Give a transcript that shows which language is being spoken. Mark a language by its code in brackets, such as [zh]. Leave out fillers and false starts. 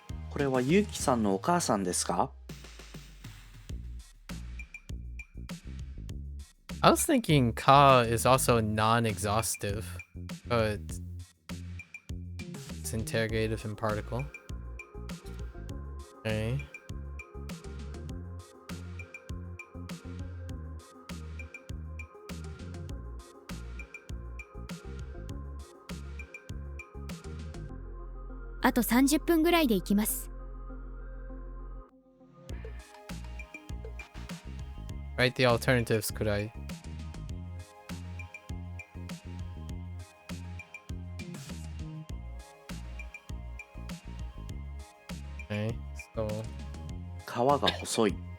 [ja] これはゆうきさんのお母さんですか？ [en] I was thinking ka is also non-exhaustive, but it's interrogative and particle. Okay. [ja] あと30分ぐらいで行きます。 [en] Write the alternatives, could I? Okay, so [ja] 川が細い。